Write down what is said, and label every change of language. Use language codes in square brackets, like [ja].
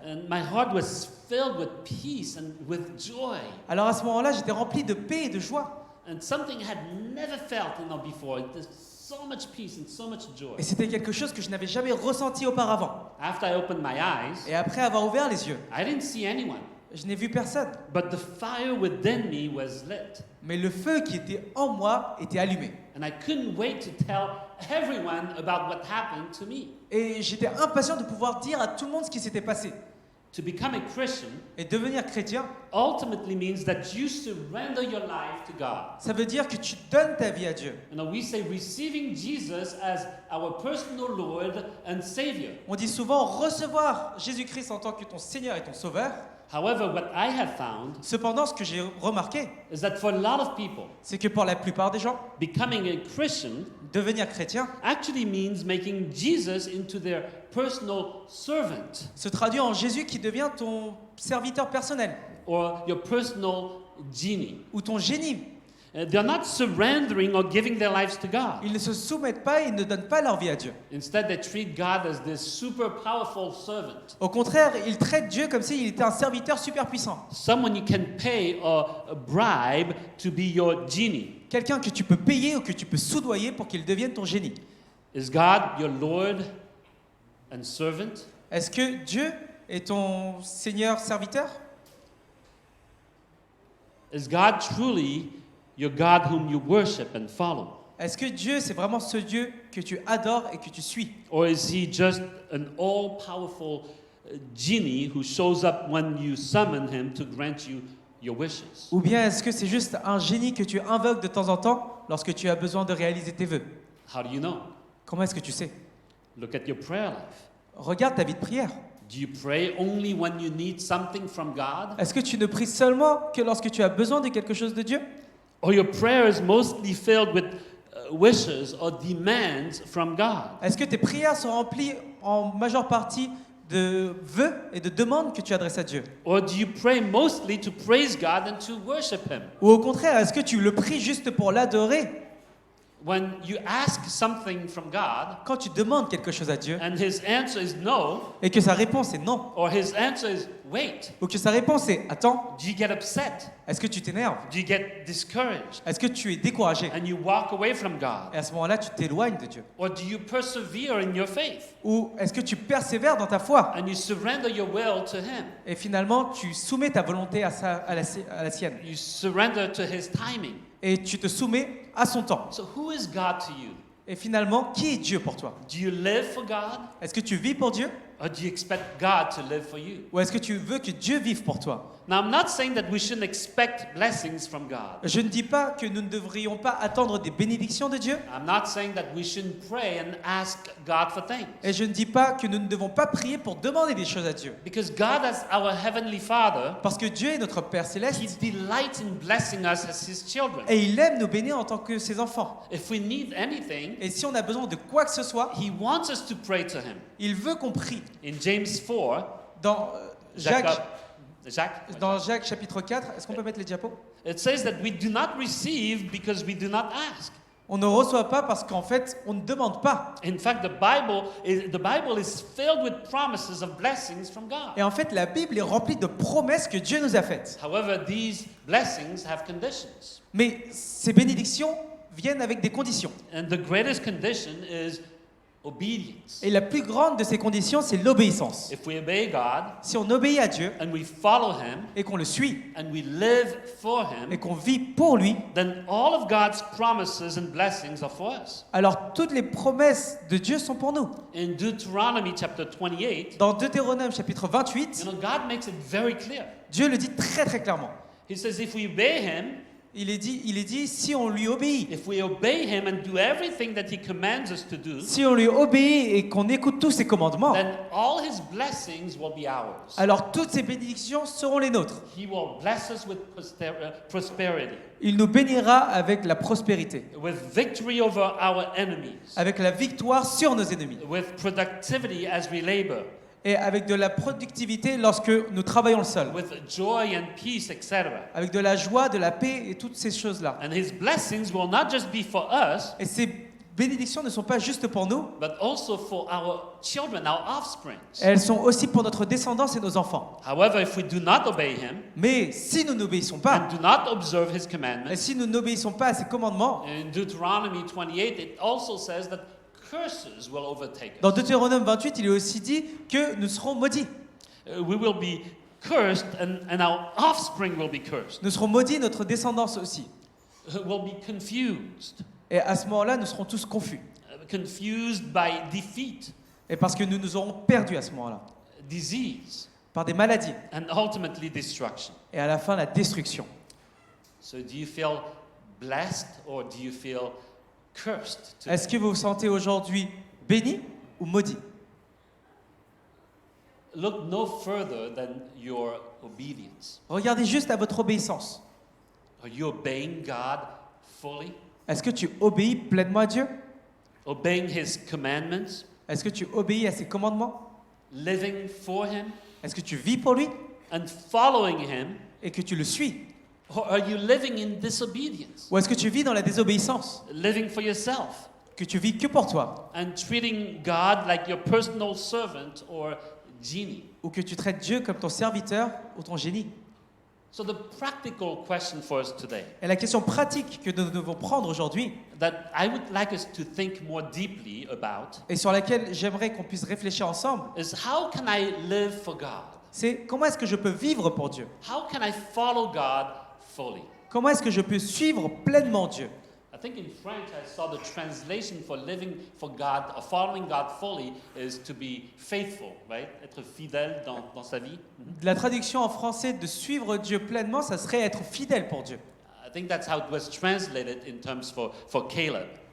[en] And my heart was filled with peace and with joy. [fr] Alors à ce moment-là, j'étais rempli de paix et de joie. [en] And something I had never felt before. There's so much peace and so much joy. [fr] Et c'était quelque chose que je n'avais jamais ressenti auparavant. [en] After I opened my eyes, [fr] Et après avoir ouvert les yeux, [en] I didn't see anyone. [fr] je n'ai vu personne. [en] But the fire within me was lit. [fr] Mais le feu qui était en moi était allumé. [en] And I couldn't wait to tell everyone about what happened to me. [fr] Et j'étais impatient de pouvoir dire à tout le monde ce qui s'était passé. [en] To become a Christian [fr] Et devenir chrétien, [en] ultimately means that you surrender your life to God. [fr] ça veut dire que tu donnes ta vie à Dieu. [en] You know, we say receiving Jesus as our personal Lord and Savior. [fr] On dit souvent recevoir Jésus-Christ en tant que ton Seigneur et ton Sauveur. [en] However, what I have found [fr] Cependant, ce que j'ai remarqué, [en] is that for a lot of people, [fr] c'est que pour la plupart des gens, [en] becoming a Christian [fr] devenir chrétien [en] actually means making Jesus into their personal servant [fr] se traduit en Jésus qui devient ton serviteur personnel [en] or your personal genie. [fr] ou ton génie. [en] They're not surrendering or giving their lives to God. [fr] Ils ne se soumettent pas et ne donnent pas leur vie à Dieu. [en] Instead, they treat God as this super powerful servant, [fr] Au contraire, ils traitent Dieu comme s'il était un serviteur super puissant. [en] someone you can pay a bribe to be your genie. [fr] Quelqu'un que tu peux payer ou que tu peux soudoyer pour qu'il devienne ton génie. [en] Is God your Lord and servant? [fr] Est-ce que Dieu est ton Seigneur serviteur? [en] Is God truly your God whom you worship and follow? [fr] Est-ce que Dieu, c'est vraiment ce Dieu que tu adores et que tu suis? [en] Or is he just an all-powerful genie who shows up when you summon him to grant you your wishes? [fr] Ou bien est-ce que c'est juste un génie que tu invoques de temps en temps lorsque tu as besoin de réaliser tes vœux? [en] How do you know? [fr] Comment est-ce que tu sais? [en] Look at your prayer life. [fr] Regarde ta vie de prière. [en] Do you pray only when you need something from God? [fr] Est-ce que tu ne pries seulement que lorsque tu as besoin de quelque chose de Dieu? [en] Or your prayer is mostly filled with wishes or demands from God? [fr] Est-ce que tes prières sont remplies en majeure partie de vœux et de demandes que tu adresses à Dieu? [en] Or do you pray mostly to praise God and to worship him? [fr] Ou au contraire, est-ce que tu le pries juste pour l'adorer? [en] when you ask something from God [fr] Quand tu demandes quelque chose à Dieu [en] and his answer is no, [fr] et que sa réponse est non, [en] or his answer is wait, [fr] ou que sa réponse est attends, [en] do you get upset? [fr] est-ce que tu t'énerves? [en] Do you get discouraged? [fr] Est-ce que tu es découragé? [en] And you walk away from God? [fr] Et à ce moment-là, tu t'éloignes de Dieu. [en] Or do you persevere in your faith [fr] Ou est-ce que tu persévères dans ta foi [en] and you surrender your will to him? [fr] et finalement tu soumets ta volonté à la sienne [en] You surrender to his timing. [fr] et tu te soumets à son temps. [en] So who is God to you? [fr] Et finalement, qui est Dieu pour toi? [en] Do you live for God [fr] Est-ce que tu vis pour Dieu [en] or do you expect God to live for you? [fr] ou est-ce que tu veux que Dieu vive pour toi? [en] Now, I'm not saying that we shouldn't expect blessings from God. [fr] Je ne dis pas que nous ne devrions pas attendre des bénédictions de Dieu [en] I'm not saying that we shouldn't pray and ask God for things. [fr] et je ne dis pas que nous ne devons pas prier pour demander des choses à Dieu. [en] Because God, as our Heavenly Father, [fr] Parce que Dieu est notre Père [en] He [fr] céleste [en] delights in blessing us as His children. [fr] et il aime nous bénir en tant que ses enfants. [en] If we need anything, [fr] Et si on a besoin de quoi que ce soit, [en] He wants us to pray to Him. [fr] il veut qu'on prie. [en] In James 4, [fr] Dans Jacques, Jacques, chapitre 4, est-ce qu'on peut mettre les diapos? [en] it says that we do not receive because we do not ask. [fr] On ne reçoit pas parce qu'en fait, on ne demande pas. [en] In fact, the Bible is filled with promises of blessings from God. [fr] Et en fait, la Bible est remplie de promesses que Dieu nous a faites. [en] However, these blessings have conditions. [fr] Mais ces bénédictions viennent avec des conditions. [en] And the greatest condition is obedience. [fr] Et la plus grande de ces conditions, c'est l'obéissance. [en] If we obey God [fr] Si on obéit à Dieu [en] and we follow Him [fr] et qu'on le suit [en] and we live for [fr] et [en] Him, [fr] qu'on vit pour lui, [en] then all of God's promises and blessings are for us. [fr] alors toutes les promesses de Dieu sont pour nous. [en] In Deuteronomy chapter 28, [fr] Dans Deutéronome chapitre 28, [en] God makes it very clear. [fr] Dieu le dit très très clairement. [en] He says if we obey Him, [fr] Il est dit si on lui obéit. [en] if we obey Him and do everything that He commands us to do, [fr] Si on lui obéit et qu'on écoute tous ses commandements, [en] then all His blessings will be ours. [fr] alors toutes ces bénédictions seront les nôtres. [en] He will bless us with prosperity, [fr] Il nous bénira avec la prospérité, [en] with victory over our enemies, [fr] avec la victoire sur nos ennemis, [en] with productivity as we labor, [fr] et avec de la productivité lorsque nous travaillons le sol, [en] with joy and peace, etc. [fr] avec de la joie, de la paix et toutes ces choses-là. [en] And His blessings will not just be for us, [fr] Et ces bénédictions ne sont pas juste pour nous, [en] but also for our children, our offspring. [fr] elles sont aussi pour notre descendance et nos enfants. [en] However, if we do not obey Him [fr] Mais si nous n'obéissons pas, [en] and do not observe His [fr] et [en] commandments, [fr] si nous n'obéissons pas à ces commandements, [en] in Deuteronomy 28, it also says that curses will overtake [fr] dans [en] us. [fr] Deutéronome 28, il est aussi dit que nous serons maudits. [en] We will be cursed and our offspring will be cursed. [fr] Nous serons maudits, notre descendance aussi. [en] Will be confused. [fr] Et à ce moment-là, nous serons tous confus. [en] Confused by defeat, [fr] Et parce que nous nous aurons perdus à ce moment-là, [en] disease, [fr] par des maladies, [en] and ultimately destruction. [fr] et à la fin, la destruction. [en] So do you feel blessed or do you feel cursed today? [fr] Est-ce que vous vous sentez aujourd'hui béni ou maudit? [en] Look no further than your obedience. [fr] Regardez juste à votre obéissance. [en] Are you obeying God fully? [fr] Est-ce que tu obéis pleinement à Dieu? [en] Obeying His commandments? [fr] Est-ce que tu obéis à ses commandements? [en] Living for Him? [fr] Est-ce que tu vis pour lui [en] And following Him? [fr] et que tu le suis? [en] Or are you living in disobedience? [fr] Ou est-ce que tu vis dans la désobéissance? [en] Living for yourself? [fr] Que tu vis que pour toi? [en] And treating God like your personal servant or genie? [fr] Ou que tu traites Dieu comme ton serviteur ou ton génie? [en] So the practical question for us today, [fr] Et la question pratique que nous devons prendre aujourd'hui, [en] that I would like us to think more deeply about, [fr] et sur laquelle j'aimerais qu'on puisse réfléchir ensemble, [en] is how can I live for God? [fr] c'est comment est-ce que je peux vivre pour Dieu? [en] How can I follow God fully? [fr] Comment est-ce que je peux suivre pleinement Dieu? [en] I think in French I saw the translation for living for God, or following God fully, is to be faithful, right? [fr] Être fidèle dans sa vie. La traduction en français de suivre Dieu pleinement, ça serait être fidèle pour Dieu. [en] I think that's how it was translated in terms for Caleb.